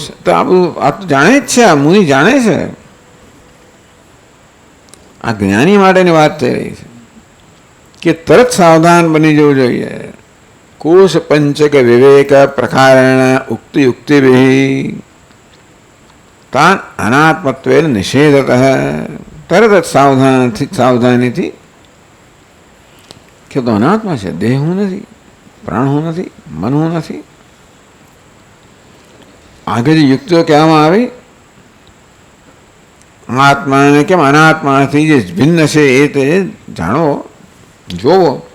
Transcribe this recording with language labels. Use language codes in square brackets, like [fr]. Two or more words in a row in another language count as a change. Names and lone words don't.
[gu] તો આ બધું આ તો જાણે જ છે, આ મુનિ જાણે છે. આ જ્ઞાની માટેની વાત થઈ રહી છે કે તરત સાવધાન બની જવું જોઈએ. [sa] कोश पंचक विवेक प्रकारेण उक्ति युक्तिभि, तान अनात्मत्वेन निषेधतः [gu] તરત જ સાવધાનીથી કે તો અનાત્મા છે, દેહ હું નથી, પ્રાણ હું નથી, મન હું નથી. આગે જે યુક્તિઓ કહેવામાં આવી, આત્માને કેમ અનાત્માથી જે ભિન્ન છે એ તે જાણવો, જોવો.